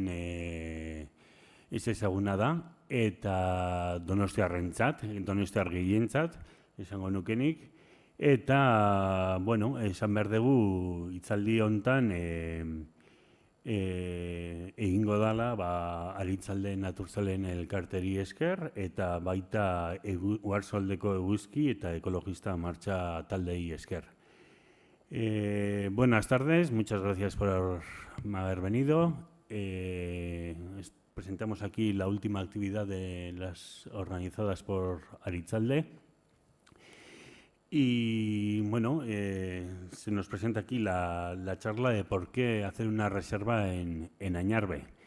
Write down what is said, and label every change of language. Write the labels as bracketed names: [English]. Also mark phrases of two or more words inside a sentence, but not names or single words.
[Basque] da, eta donostiarrentzat, donostiar gehientzat, esango nukenik, eta, esan behar dugu hitzaldi honetan egingo dela Aritzalde Naturzalen elkarteri esker, eta baita Uharsoaldeko eguzki eta ekologista martxa taldei esker. [Spanish] Buenas tardes, muchas gracias por haber venido. Presentamos aquí la última actividad de las organizadas por Aritzalde. Y se nos presenta aquí la charla de por qué hacer una reserva en Ainarbe.